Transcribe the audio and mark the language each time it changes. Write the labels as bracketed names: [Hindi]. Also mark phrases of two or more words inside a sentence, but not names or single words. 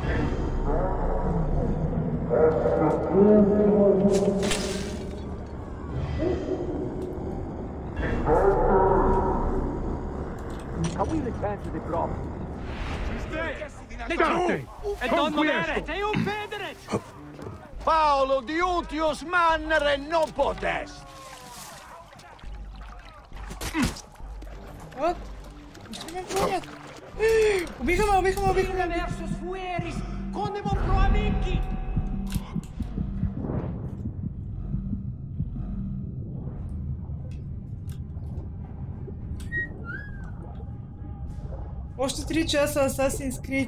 [English] Can we return to the grove? [Latin] Paolo diutius mannere non potest. [English] What? [Bulgarian] Ще ме гонят. Убиха ме. Още 3 часа Assassin's Creed.